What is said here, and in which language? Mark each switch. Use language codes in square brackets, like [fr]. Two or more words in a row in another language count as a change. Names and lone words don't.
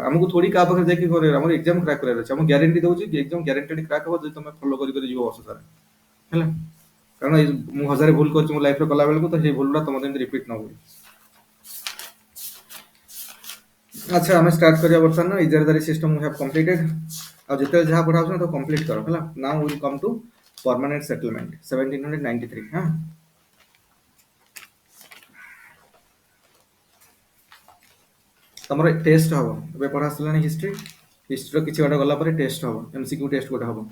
[or] ଆମକୁ ଥୋଡ଼ି କାହା ପାଖରେ ଯାଇକି ଆମର [en] exam crack [or] କରିବାର ଅଛି। ଆମକୁ ଗ୍ୟାରେଣ୍ଟି ଦଉଛି କି [en] exam guaranteed crack [or] ହବ ଯଦି ତମେ ଫଲୋ କରି ଯିବ ବର୍ଷ ସାରା ହେଲା। କାରଣ ମୁଁ 1000 ଭୁଲ କରିଛି ମୋ ଲାଇଫରେ କଲା ବେଳକୁ, ତ ସେଇ ଭୁଲଟା ତମ ଯେମିତି ରିପିଟ୍ ନ ହୁଏ। ଆଚ୍ଛା, ଆମେ ଷ୍ଟାର୍ଟ କରିବା ବର୍ତ୍ତମାନ। [en] ଇଜାରାଦାରୀ ସିଷ୍ଟମ we have completed. [or] ଆଉ ଯେତେବେଳେ ଯାହା ପଢ଼ା ହଉଛି ତ କମ୍ପ୍ଲିଟ୍ କର ହେଲା। [en] now will come to permanent settlement [or] 1793 ହଁ। ତମର ଟେଷ୍ଟ ହବ ଏବେ ପଢ଼ା ଆସିଲାଣି ହିଷ୍ଟ୍ରି। ହିଷ୍ଟ୍ରିର କିଛି ବାଟ ଗଲା ପରେ ଟେଷ୍ଟ ହବ, [en] MCQ test [or] ଗୋଟେ ହବ।